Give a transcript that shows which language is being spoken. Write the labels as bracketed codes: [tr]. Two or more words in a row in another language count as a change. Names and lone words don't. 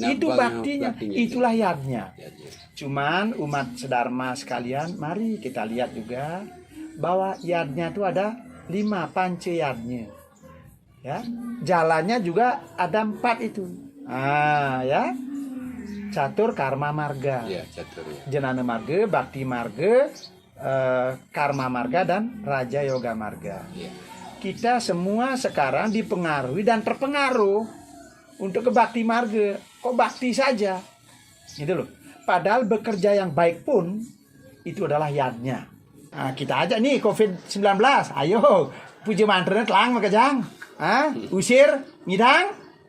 [id] Itu baktinya, itulah yadnya. Cuman umat sedharma sekalian, mari kita lihat juga bahwa yadnya itu ada 5 pance yadnya. Ya, jalannya juga ada 4 itu. Ya. Catur karma marga, jenana marga, bakti marga, karma marga, dan raja yoga marga. Kita semua sekarang dipengaruhi dan terpengaruh untuk ke bakti marga. Kok bakti saja, gitu loh. Padahal bekerja yang baik pun itu adalah yadnya. Nah, kita aja nih COVID-19, ayo puji mantra telang makajang, usir, ngidang.